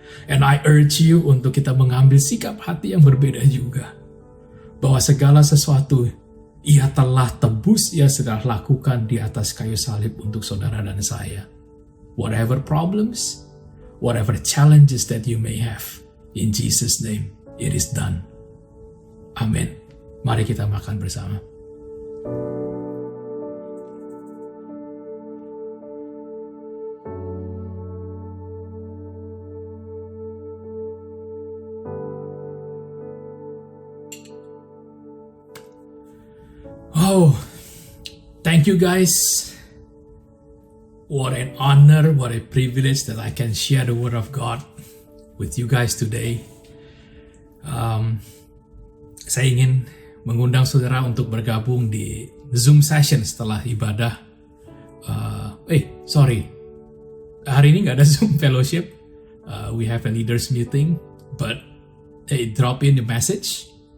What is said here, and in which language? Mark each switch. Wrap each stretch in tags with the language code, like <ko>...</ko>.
<en>And I urge you</en> <id>untuk kita mengambil sikap hati yang berbeda juga. Bahwa segala sesuatu Ia telah tebus, Ia sudah lakukan di atas kayu salib untuk saudara dan saya.</id> <en>Whatever problems, whatever challenges that you may have, in Jesus' name, it is done. Amin.</en> <id>Mari kita makan bersama.</id> <en>Oh, thank you guys. What an honor, what a privilege that I can share the word of God with you guys today.</en> <id>Saya ingin mengundang saudara untuk bergabung di Zoom session setelah ibadah. Hari ini nggak ada Zoom fellowship.</id> <en>We have a leaders meeting, but drop in the message.</en>